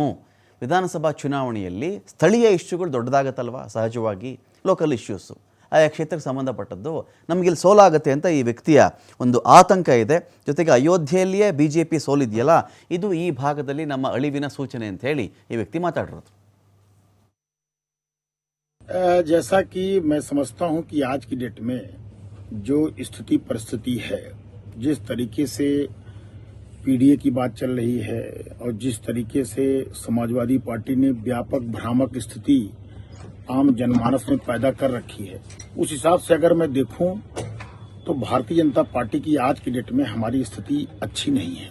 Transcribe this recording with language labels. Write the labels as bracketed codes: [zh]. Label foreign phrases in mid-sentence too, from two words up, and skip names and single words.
[kn] ವಿಧಾನಸಭಾ ಚುನಾವಣೆಯಲ್ಲಿ ಸ್ಥಳೀಯ ಇಶ್ಯೂಗಳು ದೊಡ್ಡದಾಗತ್ತಲ್ವ, ಸಹಜವಾಗಿ [en] local issues, [kn] ಆಯಾ ಕ್ಷೇತ್ರಕ್ಕೆ ಸಂಬಂಧಪಟ್ಟದ್ದು, ನಮಗಿಲ್ಲಿ ಸೋಲಾಗುತ್ತೆ ಅಂತ ಈ ವ್ಯಕ್ತಿಯ ಒಂದು ಆತಂಕ ಇದೆ. ಜೊತೆಗೆ ಅಯೋಧ್ಯೆಯಲ್ಲಿಯೇ BJP ಸೋಲಿದೆಯಲ್ಲ, ಇದು ಈ ಭಾಗದಲ್ಲಿ ನಮ್ಮ ಅಳಿವಿನ ಸೂಚನೆ ಅಂತ ಹೇಳಿ ಈ ವ್ಯಕ್ತಿ ಮಾತಾಡಿರೋದು. [hi] जैसा कि मैं समझता हूं कि आज की डेट में जो स्थिति परिस्थिति है, जिस तरीके से पीडीए की बात चल रही है और जिस तरीके से समाजवादी पार्टी ने व्यापक भ्रामक स्थिति आम जनमानस में पैदा कर रखी है, उस हिसाब से अगर मैं देखूं तो भारतीय जनता पार्टी की आज की डेट में हमारी स्थिति अच्छी नहीं है.